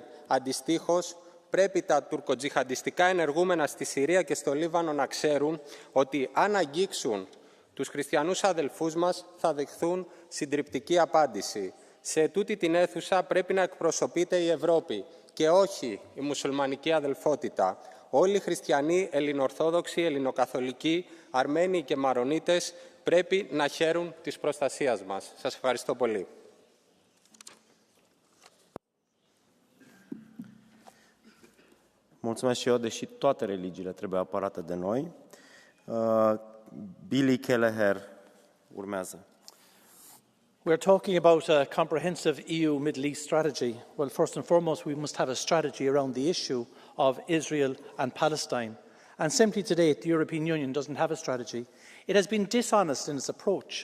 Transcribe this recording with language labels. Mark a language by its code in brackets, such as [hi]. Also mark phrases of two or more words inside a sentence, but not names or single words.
[el] Αντιστοίχως, πρέπει τα τουρκοτζιχαντιστικά ενεργούμενα στη Συρία και στο Λίβανο να ξέρουν ότι αν αγγίξουν τους χριστιανούς αδελφούς μας θα δεχθούν συντριπτική απάντηση. Σε τούτη την αίθουσα πρέπει να εκπροσωπείται η Ευρώπη και όχι η μουσουλμανική αδελφότητα. Όλοι οι χριστιανοί, ελληνοορθόδοξοι, ελληνοκαθολικοί, Αρμένοι και Μαρονίτες πρέπει να χαίρουν της προστασίας μας. Σας ευχαριστώ πολύ. [ro] Mulțumesc și eu, deși toate religiile trebuie apărate de noi. Billy Kelleher urmează. [en] We're talking about a comprehensive EU Middle East strategy. Well, first and foremost, we must have a strategy around the issue of Israel and Palestine. And simply to date, the European Union doesn't have a strategy. It has been dishonest in its approach.